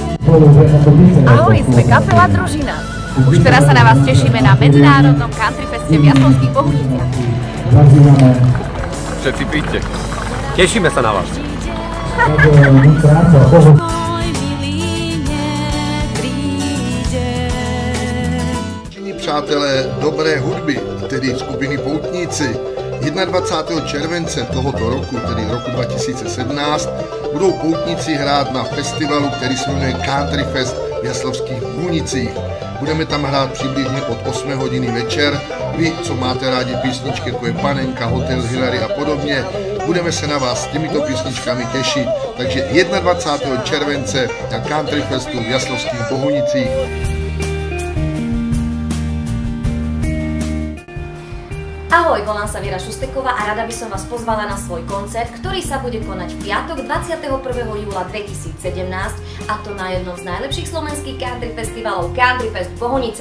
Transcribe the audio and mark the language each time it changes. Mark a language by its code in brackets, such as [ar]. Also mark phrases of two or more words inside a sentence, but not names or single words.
[sk] Ahoj, sme kapela Družina. Už teraz sa na vás tešíme na medzinárodnom country feste v Jaslovských Bohuniciach. Všetci príďte. Tešíme sa na vás. [cs] Přátelé dobré hudby, tedy skupiny Poutníci, 21. července tohoto roku, tedy roku 2017, budou Poutníci hrát na festivalu, který se jmenuje Country Fest v Jaslovských Bohunicích. Budeme tam hrát přibližně od 8 hodiny večer. Vy, co máte rádi písničky, jako je Panenka, Hotel Hillary a podobně, budeme se na vás s těmito písničkami těšit. Takže 21. července na Country Festu v Jaslovských Bohunicích. [sk] Ahoj, volám sa Viera Šusteková a rada by som vás pozvala na svoj koncert, ktorý sa bude konať v piatok 21. júla 2017, a to na jednom z najlepších slovenských country festivalov Country Fest Bohunice.